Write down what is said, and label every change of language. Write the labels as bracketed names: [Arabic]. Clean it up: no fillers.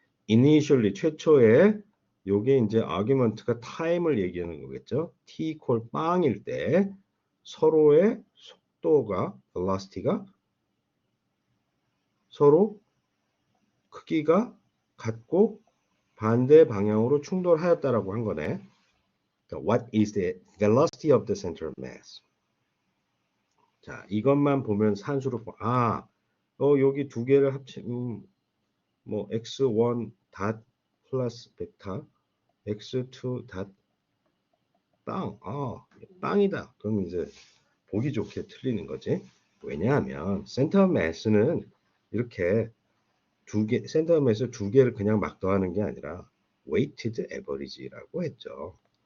[Korean] Initially 최초에 요게 이제 argument가 time을 얘기하는 거겠죠. t equal 빵일 때 서로의 속도가 velocity가 서로 크기가 같고 반대 방향으로 충돌하였다라고 한 거네. [English] What is the velocity of the center of mass? [Korean] 자, 이것만 보면 산수로 여기 두 개를 합치면 뭐 x1 닷 플러스 벡터 x2 닷 빵이다. 그럼 이제 보기 좋게 틀리는 거지. 왜냐하면 센터 매스는 이렇게 센터 매스 두 개를 그냥 막 더하는 게 아니라 weighted average라고 했죠.